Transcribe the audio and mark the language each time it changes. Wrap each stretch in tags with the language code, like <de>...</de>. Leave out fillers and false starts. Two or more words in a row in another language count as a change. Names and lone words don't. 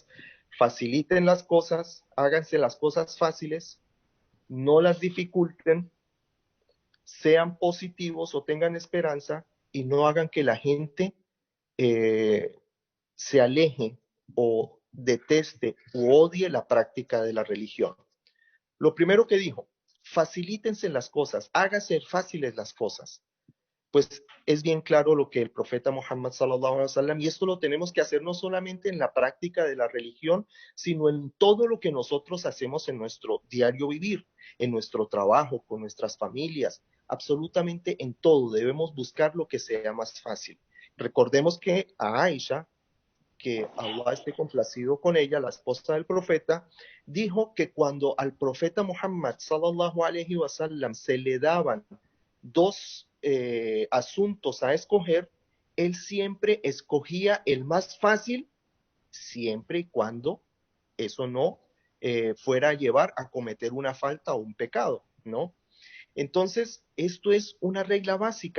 <es>Faciliten las cosas, háganse las cosas fáciles, no las dificulten, sean positivos o tengan esperanza y no hagan que la gente se aleje o deteste u odie la práctica de la religión. Lo primero que dijo, facilítense las cosas, háganse fáciles las cosas. Pues es bien claro lo que el profeta Muhammad</es> <ar>صلى الله عليه وسلم,</ar> <es>y esto lo tenemos que hacer no solamente en la práctica de la religión, sino en todo lo que nosotros hacemos en nuestro diario vivir, en nuestro trabajo, con nuestras familias, absolutamente en todo debemos buscar lo que sea más fácil. Recordemos que a Aisha, que Allah esté complacido con ella, la esposa del profeta, dijo que cuando al profeta Muhammad</es> <ar>صلى الله عليه وسلم</ar> <es>se le daban 2 asuntos a escoger, él siempre escogía el más fácil, siempre y cuando eso no fuera a llevar a cometer una falta o un pecado, ¿no? Entonces, esto es una regla básica.</es>